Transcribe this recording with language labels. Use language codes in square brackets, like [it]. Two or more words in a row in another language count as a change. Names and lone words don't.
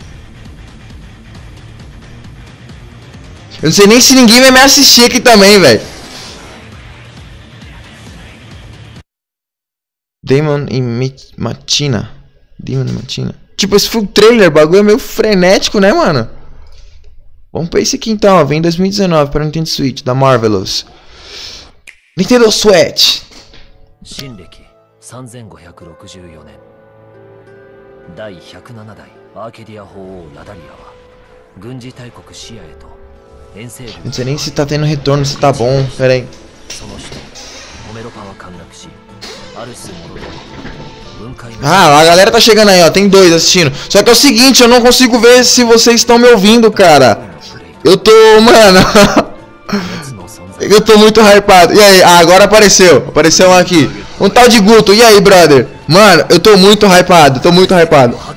[pt] Eu não sei nem se ninguém vai me assistir aqui também, velho. Demon e Matina. Demon e Matina. Tipo, esse foi o trailer, o bagulho é meio frenético, né, mano? Vamos pra esse aqui então, ó. Vem em 2019 para Nintendo Switch, da Marvelous. Nintendo Switch. [ja] 第107代アーケディア法王ラダリアは軍事大国シアへと遠征軍 [pt] Não sei nem se tá tendo retorno, se tá bom. Pera aí. [ja] その首都ホメロパは陥落しアルスモロド分解 [pt] Ah, a galera tá chegando aí, ó. Tem dois assistindo. Só que é o seguinte, eu não consigo ver se vocês estão me ouvindo, cara. Eu tô, mano. Eu tô muito hypado. E aí? Ah, agora apareceu. Apareceu um aqui. Um tal de Guto. E aí, brother? Mano, eu tô muito hypado. Tô muito hypado.